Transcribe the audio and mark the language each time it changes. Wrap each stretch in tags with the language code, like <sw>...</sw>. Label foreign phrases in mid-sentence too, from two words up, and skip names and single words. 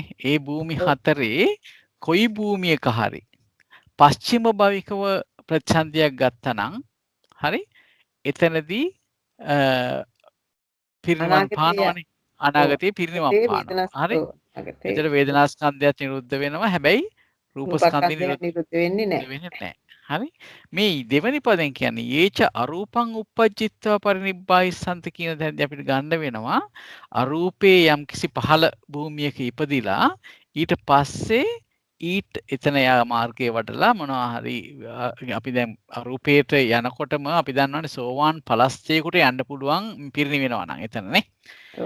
<si>ඒ භූමි හතරේ කොයි භූමියක හරි පස්චිම භවිකව ප්‍රතිසන්දියක් ගත්තනම් හරි එතනදී පිරිනිවන් පානවනේ. අනාගතේ පිරිනිවන් පානවා. හරි. එතන වේදනාස්කන්ධයත් නිරුද්ධ වෙනවා. හැබැයි රූපස්කන්ධය නිරුද්ධ වෙන්නේ නැහැ. හරි මේ දෙවනි පදෙන් කියන්නේ</si> <pi>යේච අරූපං uppajjittva parinibbāyissanta</pi> <si>කියන තැනදී අපිට ගන්න වෙනවා අරූපේ යම්කිසි පහළ භූමියක ඉපදිලා ඊට පස්සේ ඊට එතන යා මාර්ගයේ වඩලා මොනවා හරි අපි දැන් අරූපේට යනකොටම අපි දන්නවනේ සෝවාන් ඵලස්තේකට යන්න පුළුවන් පිරිනිවෙනවා නම් එතනනේ. ඔව්.</si>